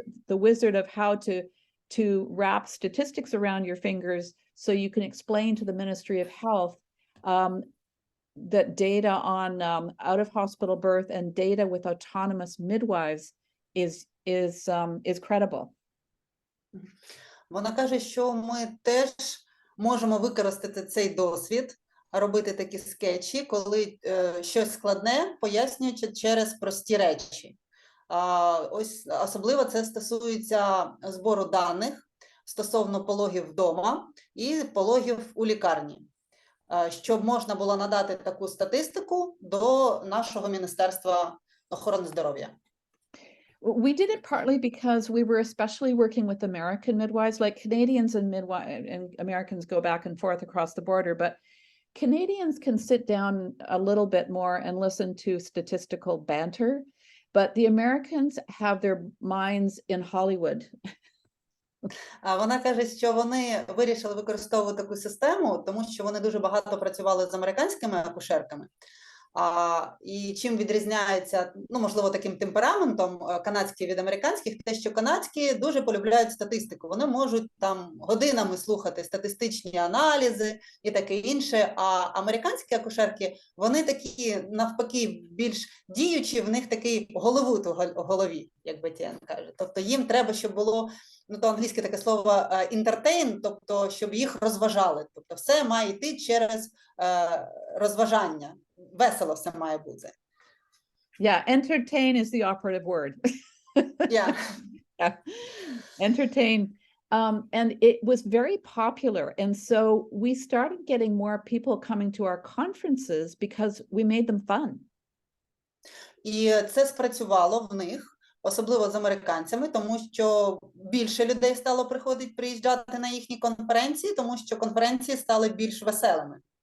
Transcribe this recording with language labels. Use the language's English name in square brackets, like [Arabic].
[English] the wizard of how to wrap statistics around your fingers so you can explain to the Ministry of Health that data on out-of-hospital birth and data with autonomous midwives is credible. [Ukrainian] Вона каже, що ми теж можемо використати цей досвід, робити такі скетчі, коли щось складне пояснюючи через прості речі. Ось особливо це стосується збору даних стосовно пологів вдома і пологів у лікарні, щоб можна було надати таку статистику до нашого Міністерства охорони здоров'я. [English] We did it partly because we were especially working with American midwives, like Canadians and Americans go back and forth across the border, but Canadians can sit down a little bit more and listen to statistical banter, but the Americans have their minds in Hollywood. [Ukrainian] Вона каже, що вони вирішили використовувати таку систему, тому що вони дуже багато працювали з американськими акушерками. І чим відрізняється, ну, можливо, таким темпераментом канадський від американських, те, що канадські дуже полюбляють статистику. Вони можуть там годинами слухати статистичні аналізи і таке інше, а американські акушерки, вони такі, навпаки, більш діючі, в них такий головут у голові, як Бетті-Енн каже. Тобто їм треба, щоб було, ну, то англійське таке слово entertain, тобто, щоб їх розважали. Тобто все має йти через розважання. Весело все має бути. [English] Yeah, entertain is the operative word. Yeah. Yeah. Entertain. And it was very popular. And so we started getting more people coming to our conferences because we made them fun. [Ukrainian] І це спрацювало в них, особливо з американцями, тому що більше людей стало приїжджати на їхні конференції, тому що конференції стали більш веселими.